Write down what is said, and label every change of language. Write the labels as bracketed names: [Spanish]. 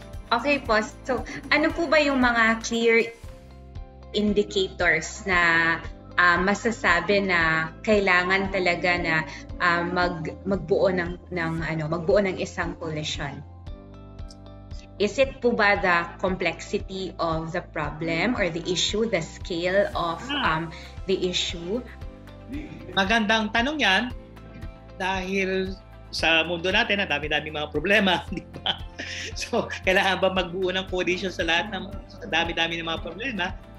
[Filipino] Okay po. So, ano po ba yung mga clear indicators na masasabi na kailangan talaga na magbuo ng isang coalition? [English] Is it [Filipino] po ba [English] the complexity of the problem or the issue, the scale of the issue? [Filipino] Magandang tanong yan dahil sa mundo natin, ang dami-dami mga problema, di ba? So, kailangan ba magbuo ng coalition sa lahat ng dami-dami ng mga problema?